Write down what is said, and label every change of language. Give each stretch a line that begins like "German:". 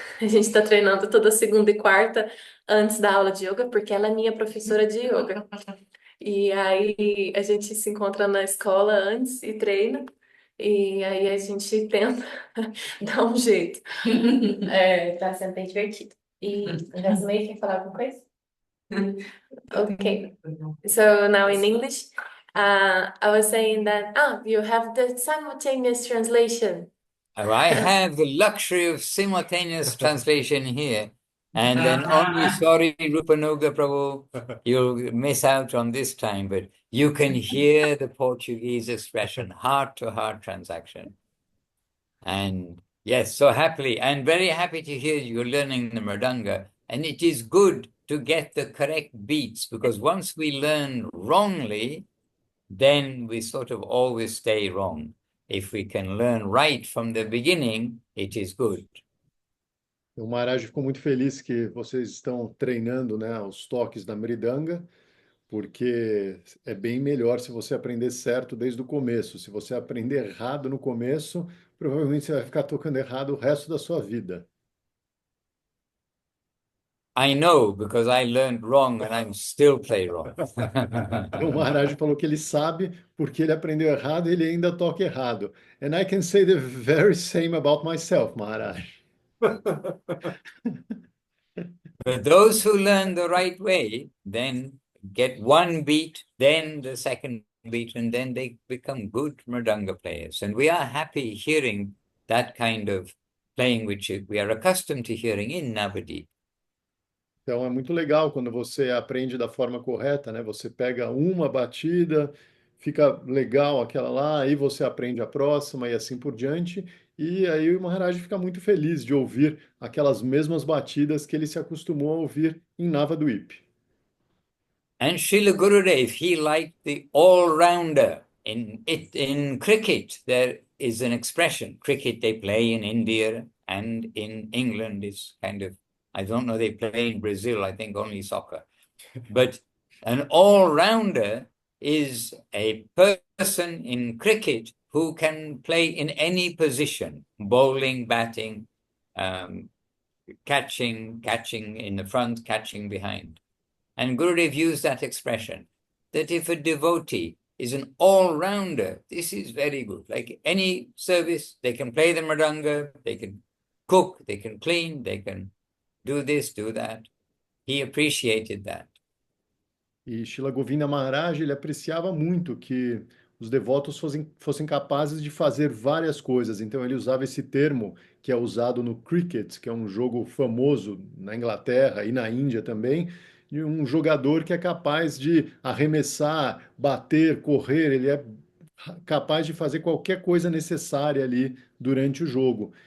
Portuguese: A gente está treinando toda segunda e quarta antes da aula de yoga, porque ela é minha professora de yoga. E aí a gente se encontra na escola antes e treina. E aí a gente tenta dar um jeito. Tá sendo bem divertido. E Rasmei quer falar alguma coisa?
English: Okay. So now in English, I was saying that you have the simultaneous translation. Oh, I have the luxury of simultaneous translation here. And then only, sorry, Rupanuga Prabhu, you'll miss out on this time, but you can hear the Portuguese expression, heart-to-heart transaction. And yes, so happily, and very happy to hear you're learning the Mridanga. And it is good to get the correct beats, because once we learn wrongly, then we sort of always stay wrong. If we can learn right from the beginning, it is good.
Portuguese: O Maharaj ficou muito feliz que vocês estão treinando, né, os toques da Mridanga, porque é bem melhor se você aprender certo desde o começo. Se você aprender errado no começo, provavelmente você vai ficar tocando errado o resto da sua vida.
English: I know, because I learned wrong and I'm still play wrong.
Portuguese: Então, o Maharaj falou que ele sabe porque ele aprendeu errado e ele ainda toca errado.
English: And I can say the very same about myself, Maharaj. But those who learn the right way, then get one beat, then the second beat, and then they become good Mridanga players. And we are happy hearing that kind of playing, which we are accustomed to hearing in Navadip.
Portuguese: Então é muito legal quando você aprende da forma correta, né? Você pega uma batida, fica legal aquela lá, aí você aprende a próxima e assim por diante. E aí o Maharaj fica muito feliz de ouvir aquelas mesmas batidas que ele se acostumou a ouvir em Navadvip.
English: And Srila Gurudev, he liked the all-rounder. In cricket, there is an expression. Cricket they play in India and in England is kind of, I don't know, they play in Brazil, I think only soccer. But an all-rounder is a person in cricket who can play in any position, bowling, batting, catching in the front, catching behind. And Gurudev used that expression, that if a devotee is an all-rounder, this is very good. Like any service, they can play the mridanga, they can cook, they can clean, they can do this, do that. He appreciated that.
Portuguese: E Shila Govinda Maharaj, ele apreciava muito que os devotos fossem capazes de fazer várias coisas. Então ele usava esse termo que é usado no cricket, que é um jogo famoso na Inglaterra e na Índia também, de um jogador que é capaz de arremessar, bater, correr, ele é capaz de fazer qualquer coisa necessária ali durante o jogo.